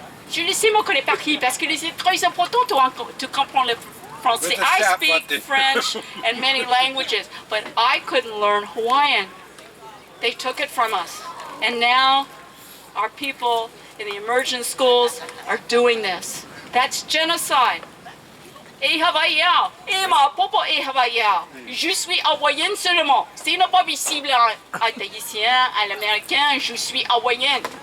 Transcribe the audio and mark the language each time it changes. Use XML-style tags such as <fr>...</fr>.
<fr>Je le sais, mon collègue Paris, parce que c'est très important to comprendre le français.</fr> <en>I speak French and many languages, but I couldn't learn Hawaiian. They took it from us. And now our people in the immersion schools are doing this. That's genocide.</en> <fr>Et Hawaïen, et ma popo est Hawaïen. Je suis hawaïenne seulement. C'est pas visible à l'Haïtien, à l'Américain, je suis hawaïenne.</fr>